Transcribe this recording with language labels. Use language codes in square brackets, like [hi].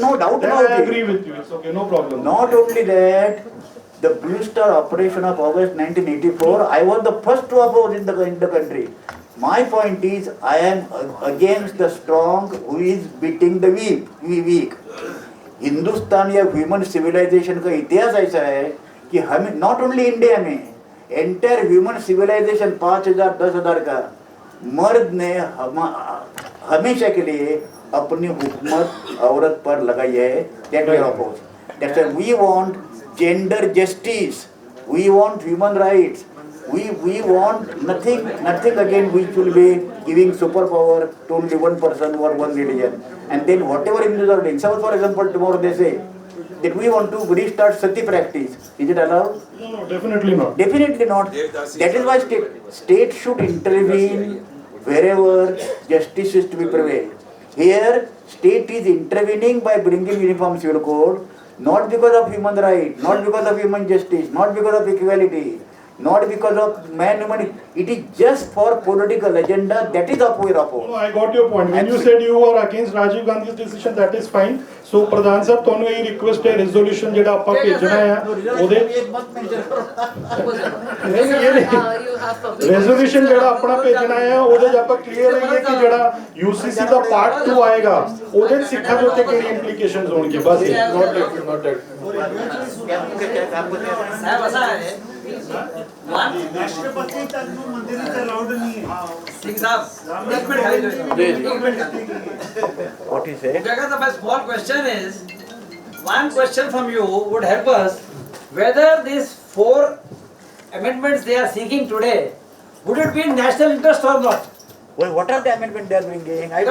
[en] no doubt Then about I it. agree with you. It's okay. No problem. Not only that, the Blue Star operation of August 1984, I was the first to oppose in the country. My point is, I am against the strong who is beating the weak. [hi] Hindustan या human civilisation का इतिहास ऐसा है कि हमें not only India में entire human civilisation 5,000 10,000 का मर्द ने हमेशा के लिए अपनी हुकूमत औरत पर लगाई है. [en] That we oppose. That's why we want gender justice, we want human rights, we want nothing again which will be giving superpower to only one person or one religion. And then whatever Hindus are doing, suppose for example tomorrow they say that we want to restart sati practice. Is it allowed? No, definitely not. Definitely not. That is why state should intervene wherever justice is to be prevailed. Here state is intervening by bringing uniform civil code, not because of human right, not because of human justice, not because of equality, not because of man-woman. It is just for political agenda. That is what we are opposed. No, I got your point. When you said you are against Rajiv Gandhi's decision, that is fine. [pa] So, Pradhan Sahab, ਤੁਹਾਨੂੰ ਇਹ request ਹੈ resolution ਜਿਹੜਾ ਆਪਾਂ ਭੇਜਣਾ ਹੈ ਉਹਦੇ [en] You have public. [pa] Resolution ਜਿਹੜਾ ਆਪਣਾ ਭੇਜਣਾ ਹੈ ਉਹਦੇ 'ਚ ਆਪਾਂ ਕਲੀਅਰ ਰਹੀਏ ਕਿ ਜਿਹੜਾ UCC ਦਾ ਪਾਰਟ 2 ਆਏਗਾ ਉਹਦੇ 'ਚ ਸਿੱਖਾਂ ਦੇ ਉੱਤੇ ਕਿਹੜੀ ਇੰਪਲੀਕੇਸ਼ਨਸ ਹੋਣਗੇ ਬਸ [en] not [hi] साहब ऐसा है राष्ट्रपति तक मंदिर अलाउड नहीं है. सिंह साहब एक minute [en] What he said? Jagat, my small question is, one question from you would help us whether these 4 amendments they are seeking today, would it be in national interest or not? Well, what are the amendments they are bringing?